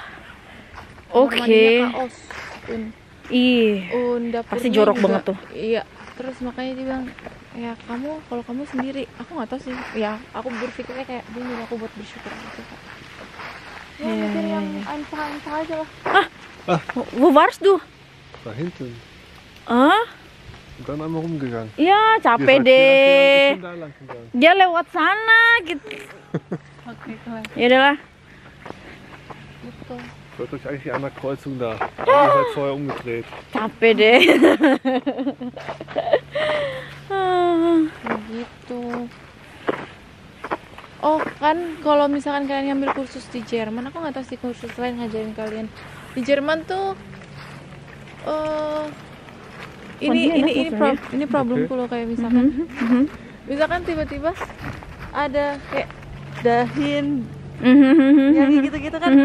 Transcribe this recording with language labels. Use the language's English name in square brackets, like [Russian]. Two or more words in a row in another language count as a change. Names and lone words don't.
[Indonesian] Kamar mandinya kaos. Dapurnya pasti jorok juga, banget tuh. Iya. Terus makanya dia bilang, ya kalau kamu sendiri, aku nggak tahu sih. Ya aku berpikirnya kayak dia nyuruh aku buat bersyukur gitu. Ya mikir yang einfach aja lah. [German] Wo warst du? Da hinten. Und dann einmal rumgegangen. [Indonesian] Ya, capek Dia deh. [German] sagt, "Ja, lang gegangen." [Indonesian] Dia lewat sana gitu. Oke, keren. Ya udahlah. Gitu. [German] Wollt euch eigentlich an der Kreuzung da. Ihr seid vorher umgedreht. [Indonesian] Capek deh. Gitu. Oh kan, kalau misalkan kalian ngambil kursus di Jerman, aku nggak tahu sih kursus lain ngajarin kalian. Di Jerman tuh ini problemku loh, kayak misalkan tiba-tiba ada kayak dahin yang gitu-gitu kan.